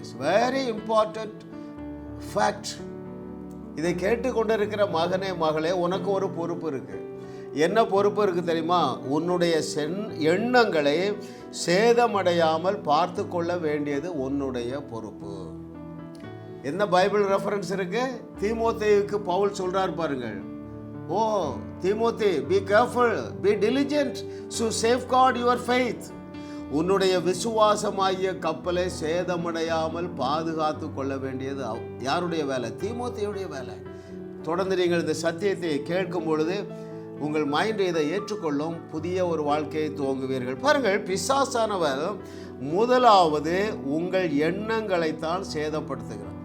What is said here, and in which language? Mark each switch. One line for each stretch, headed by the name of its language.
English: Very important fact.
Tamil: இதை கேட்டுக்கொண்டிருக்கிற மகனே மகளே, உனக்கு ஒரு பொறுப்பு இருக்கு. என்ன பொறுப்பு இருக்கு தெரியுமா? உன்னுடைய எண்ணங்களை சேதமடையாமல் பார்த்து கொள்ள வேண்டியது உன்னுடைய பொறுப்பு. என்ன பைபிள் ரெஃபரன்ஸ் இருக்கு? தீமோத்தேயுக்கு பவுல் சொல்றார் பாருங்கள், ஓ தீமோத்தே,
English: be careful, be diligent to safeguard your faith.
Tamil: உன்னுடைய விசுவாசமாகிய கப்பலை சேதமடையாமல் பாதுகாத்து கொள்ள வேண்டியது யாருடைய வேலை? தீமோத்தேயுடைய வேலை. தொடர்ந்து நீங்கள் இந்த சத்தியத்தை கேட்கும் பொழுது உங்கள் மைண்ட் இதை ஏற்றுக்கொள்ளும், புதிய ஒரு வாழ்க்கையை துவங்குவீர்கள். பாருங்கள், பிசாசானவர் முதலாவது உங்கள் எண்ணங்களைத்தான் சேதப்படுத்துகிறார்.